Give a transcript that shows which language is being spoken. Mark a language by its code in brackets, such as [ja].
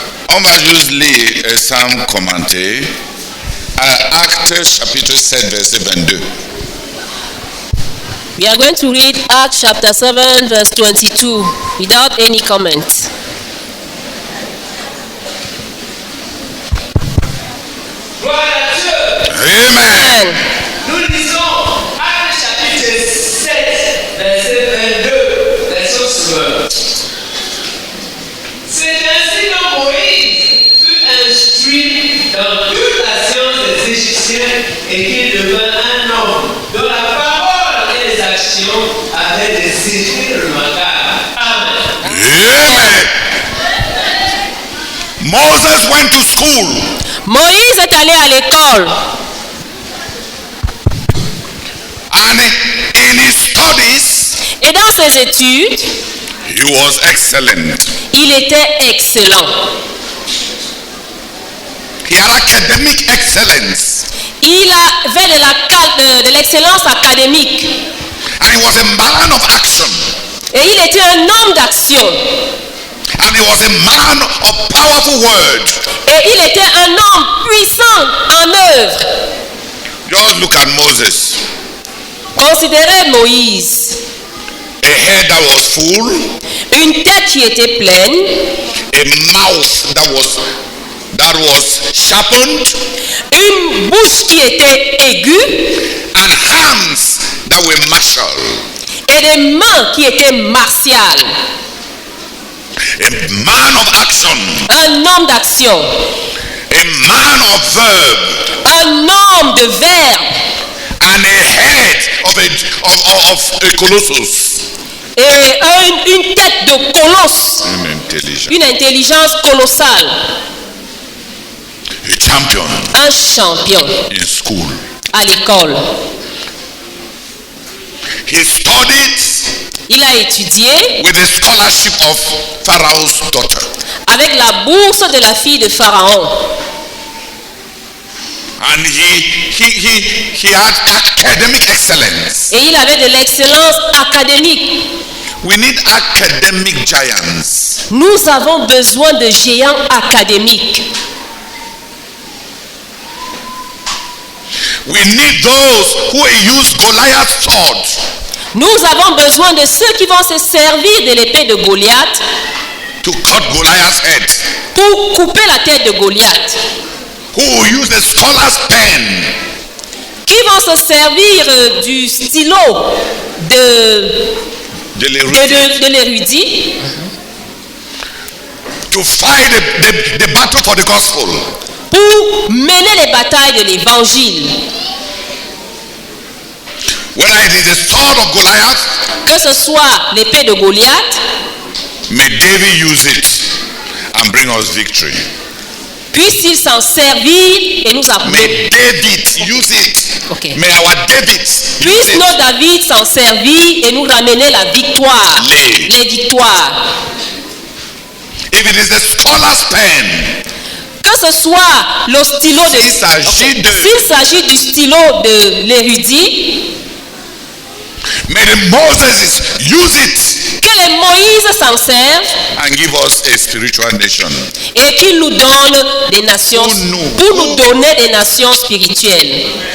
[fr] On va juste lire un psaume commenté. Actes chapitre 7 verset 22. [en] We are going to read Acts chapter 7 verse 22 without any comment. [fr] Gloire à Dieu. Amen. Nous lisons Actes chapitre 7, verset 22, version suivante. C'est ainsi que Moïse fut instruit dans toute la science des Égyptiens et qu'il devint un homme dont la parole et les actions avaient des effets remarquables. Amen. [en] Amen. Moses went to school. [fr] Moïse est allé à l'école [en] And in his studies, [fr] et dans ses études, [en] he was excellent. [fr] il était excellent. [en] He had academic excellence. [fr] Il avait de l'excellence académique [en] And he was a man of action. [fr] et il était un homme d'action [en] And he was a man of powerful word. [fr] et il était un homme puissant en œuvre. [en] Just look at Moses. [fr] Considérez Moïse, [en] A head that was full, [fr] une tête qui était pleine, [en] a mouth that was sharpened, [fr] une bouche qui était aiguë [en] and hands that were martial. [fr] et des mains qui étaient martiales. [en] A man of action, [fr] Un homme d'action, [en] a man of verb, [fr] un homme de verbe [en] and a head of a colossus. [fr] et une tête de colosse, une intelligence colossale. [en] A champion [fr] Un champion [en] in school. [fr] à l'école. [en] He studied [fr] Il a étudié [en] with the scholarship of Pharaoh's daughter. [fr] avec la bourse de la fille de Pharaon. [en] And he had academic excellence. [fr] Et il avait de l'excellence académique. [en] We need academic giants. [fr] Nous avons besoin de géants académiques. [en] We need those who use Goliath's sword [fr] Nous avons besoin de ceux qui vont se servir de l'épée de Goliath [en] to cut Goliath's head. [fr] pour couper la tête de Goliath. [en] Who will use the scholar's pen [fr] Qui vont se servir du stylo de l'érudit [en] to fight the battle for the gospel. [fr] pour mener les batailles de l'évangile. [en] Whether it is the sword of Goliath, [fr] Que ce soit l'épée de Goliath, [en] may David use it and bring us victory. [fr] puisse-t-il s'en servir et nous apporter. [en] May David use it. Okay. May our David use [fr] Puisse [en] it. [fr] nos David s'en servir et nous ramener la victoire. Les victoires. [en] If it is the scholar's pen, [fr] Que ce soit le stylo de... s'il S'il s'agit du stylo de l'érudit, [en] may the Moses use it [fr] que les Moïse s'en servent [en] and give us a spiritual nation. [fr] et qu'il nous donne des nations, pour nous donner des nations spirituelles.